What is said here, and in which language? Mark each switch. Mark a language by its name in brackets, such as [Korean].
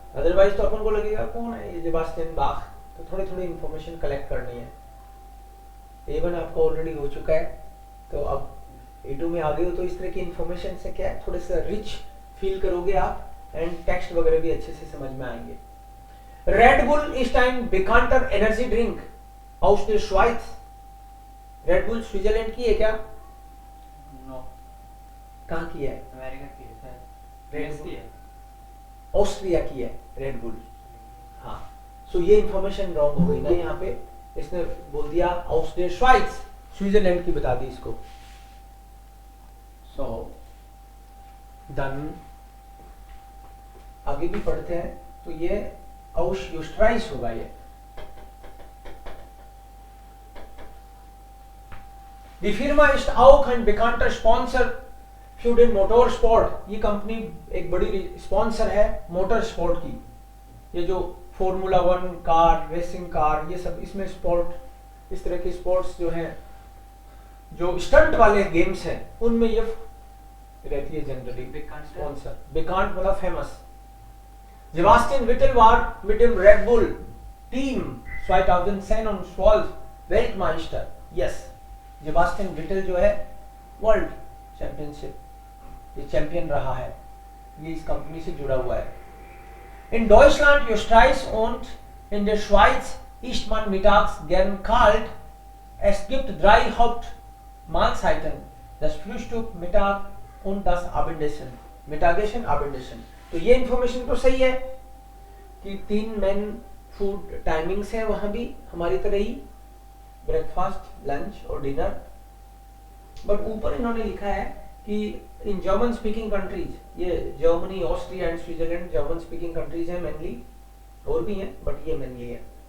[Hindi] Otherwise तो अपन को लगेगा कौन है ये जेबास्टियन बाख, तो थोड़ी थोड़ी इंफॉर्मेशन कलेक्ट करनी है। A1 आपका ऑलरेडी हो चुका है, तो अब A2 में आ गए हो, तो इस तरह की इंफॉर्मेशन से क्या है, थोड़े से रिच फील करोगे आप, एंड टेक्स्ट वगैरह भी अच्छे से समझ में आएंगे। [German] रेड बुल ist ein bekannter एनर्जी ड्रिंक aus der Schweiz। [Hindi] Red bull Switzerland की है क्या? [English] no, [Hindi] कहाँ की है? अमेरिका की है शायद। रेड US की है। ऑस्ट्रिया की है रेड बुल। हाँ, सो ये इंफॉर्मेशन रॉन्ग हो गई ना यहाँ पे, इसने बोल दिया [German] aus der Schweiz, [Hindi] स्विट्जरलैंड की बता दी इसको। सो डन, आगे भी पढ़ते हैं। तो ये [German] aus Österreich [Hindi] होगा ये। [German] Die Firma ist auch ein bekannter Sponsor für den Motorsport। [Hindi] ये कंपनी एक बड़ी स्पॉन्सर है मोटर स्पोर्ट की। ये जो फॉर्मूला 1 कार, रेसिंग कार, ये सब इसमें स्पोर्ट, इस तरह के स्पोर्ट्स जो हैं, जो स्टंट वाले गेम्स हैं, उनमें ये रहती है जनरली स्पॉन्सर। बेकांट मतलब famous. [German] Sebastian Vettel war mit dem Red Bull Team 2010 und 12 Weltmeister। [English] Yes, [Hindi] Sebastian Vettel जो है वर्ल्ड चैंपियनशिप, ये चैंपियन रहा है, ये इस कंपनी से जुड़ा हुआ है। [German] In Deutschland, Österreich und in der Schweiz isst man mittags gern kalt। Es gibt 3 Hauptmahlzeiten, das Frühstück, Mittag und das Abendessen। Mittagessen, Abendessen। [Hindi] तो ये इंफॉर्मेशन तो सही है कि 3 मेन फूड टाइमिंग्स हैं वहां भी हमारी तरह ही, ब्रेकफास्ट, लंच और डिनर। बट ऊपर इन्होंने लिखा है कि इन जर्मन स्पीकिंग कंट्रीज, ये Germany, Austria and Switzerland German speaking countries हैं मेनली, और भी हैं बट ये मेनली है।